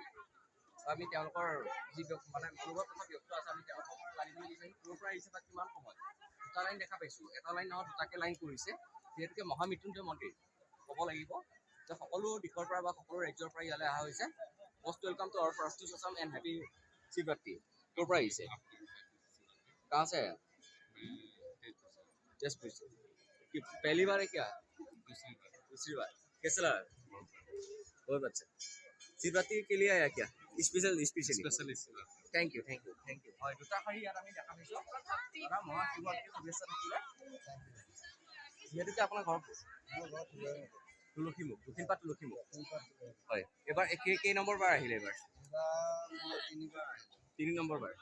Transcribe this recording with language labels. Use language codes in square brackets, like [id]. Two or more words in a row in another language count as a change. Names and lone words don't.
[as] আমি তেওঁলোকৰ যি মানে মনোভাৱ তথা ব্যক্ত আছে আমি তেওঁলোকক লাইনলৈ বিচাৰিম ক'ৰ পৰা আহিছে বা কিমান সময়। দুটা লাইন দেখা পাইছোঁ এটা লাইন নহয় দুটাকৈ লাইন কৰিছে যিহেতুকে মহামৃত্যুঞ্জয় মন্দিৰ ক'ব লাগিব যে সকলো দিশৰ পৰা বা সকলো ৰাজ্যৰ পৰা ইয়ালৈ অহা হৈছে। [en] মোষ্ট welcome to our first Assam and happy Shivratri. [as] ক'ৰ পৰা আহিছে? [hi] कहाँ से है? जयपुर से। पहली बार है क्या? दूसरी बार। कैसा लगा? बहुत अच्छा। शिवरात्रि के लिए आया क्या? [en] specially thank you [as] হয় দুটা শাৰী ইয়াত আমি দেখা পাইছোঁ দাদা মহাশিৱৰাত্ৰি শুভেচ্ছা থাকিলে। যিহেতুকে আপোনাৰ ঘৰ তুলসীমুখ দক্ষিণপাট তুলসীমুখ হয়। এবাৰ কেই নম্বৰ বাৰ আহিলে? এবাৰ 3 নম্বৰ বাৰ।